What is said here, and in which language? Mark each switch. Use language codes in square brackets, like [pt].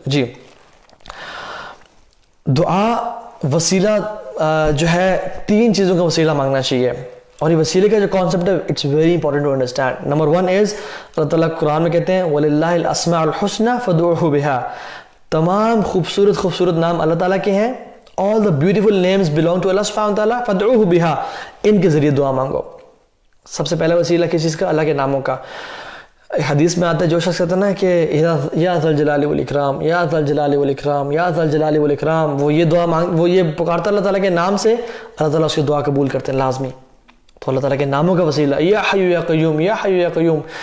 [ur] جی، دعا وسیلہ جو ہے 3 چیزوں کا وسیلہ مانگنا چاہیے، اور یہ وسیلے کا جو کانسیپٹ ہے [en] It's very important to understand. [ur] Number 1 از اللہ تعالیٰ قرآن میں کہتے ہیں [ar] وَلِلَّهِ الْأَسْمَاءُ الْحُسْنَى فَادْعُوهُ بِهَا، [ur] تمام خوبصورت نام اللہ تعالیٰ کے ہیں. [en] all the beautiful names belong to Allah subhanahu wa ta'ala [ar] فَادْعُوهُ بِهَا، [ur] ان کے ذریعے دعا مانگو. سب سے پہلا وسیلہ کس چیز کا؟ اللہ کے ناموں کا. حدیث میں آتا ہے جو شخص کہتا ہے نا کہ [ar] یا ذا الجلال والاکرام، [ur] یا ذا الجلال والاکرام، یا ذا الجلال والاکرام، وہ یہ دعا وہ یہ پکارتا اللہ تعالیٰ کے نام سے، اللہ تعالیٰ اس کی دعا قبول کرتے ہیں لازمی. تو اللہ تعالیٰ کے ناموں کا وسیلہ [ar] یا حی یا قیوم، یا حی یا قیوم.